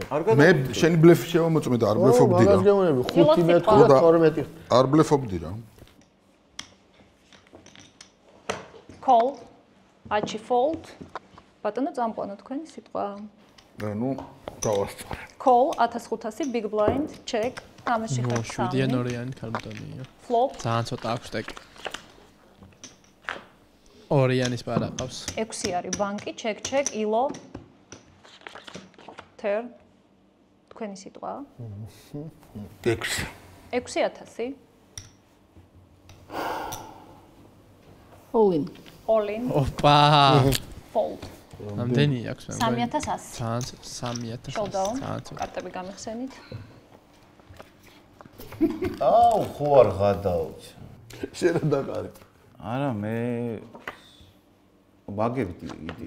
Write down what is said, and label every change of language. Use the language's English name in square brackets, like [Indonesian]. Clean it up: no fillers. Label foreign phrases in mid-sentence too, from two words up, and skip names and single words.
[Georgian] მე შენი ბლეფი შევამოწმე და არ ბლეფობდი რა. მაგას გეუბნები 5 მეტრი და 12. არ ბლეფობდი რა. Call. აჩი fold. ბატონო წამყვანო თქვენი სიტყვა. ნუ დავასწრე. [English] Call 1500 big blind check. [Georgian] თამაში ხარ 3. შვიდიან ორიანი ქალბატონია. Flop. ძალიან ცოტა აქვს ტეკ. ორიანის პარა ყავს. 6 არის ბანკი, [English] check check, [Georgian] ილო. turn. თქვენი სიტყვა. 6. 6000. [English] All in. All in. [Georgian] ოპა. Fold. ამდენი აქვს მე. 3100. ძალიან 3000. Showdown. ძალიან. კარტები გამიხსენით. აუ, ხო არ გადავჭ. შენ რა დაყარი? არა, მე მაგებით იგი.